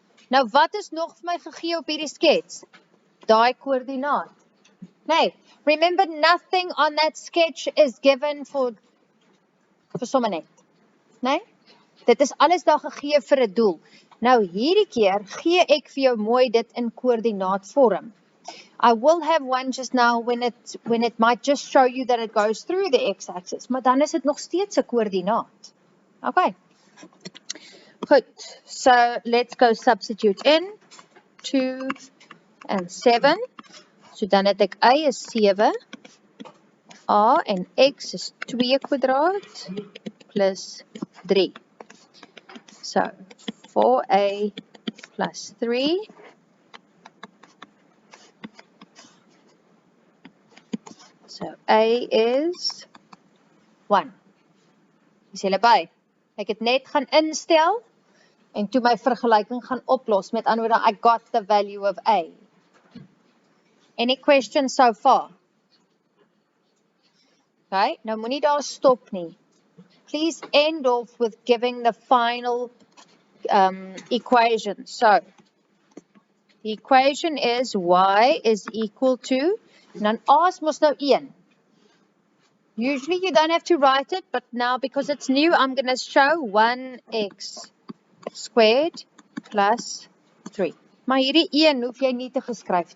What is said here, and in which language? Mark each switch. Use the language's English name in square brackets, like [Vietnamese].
[Afrikaans] Nou wat is nog vir my gegee op hierdie skets? Daai koördinaat. [English] Nee, remember nothing on that sketch is given for [Afrikaans] sommer net. Nee? Dit is alles daar gegee vir 'n doel. Nou hierdie keer gee ek vir jou mooi dit in koördinaatvorm. [English] I will have one just now when it might just show you that it goes through the x-axis, [Afrikaans] maar dan is dit nog steeds 'n koördinaat. [English] Okay. Goed. So let's go substitute in 2 and 7. [Afrikaans] So dan het ek y is 7, a en x is 2 kwadraat plus 3. So 4a plus 3 so a is 1. Is julle by? Ek het net gaan instel en toe my vergelyking gaan oplos. Met ander woorde, [English] I got the value of a. Any questions so far? [Afrikaans] Okay, nou moenie daar stop nie. [English] Please end off with giving the final equation. So, the equation is y is equal to, [Afrikaans] en dan a is mos nou 1. [English] Usually you don't have to write it, but now because it's new, I'm going to show 1x squared plus 3. [Afrikaans] Maar hierdie 1 hoef jy nie te geskryf.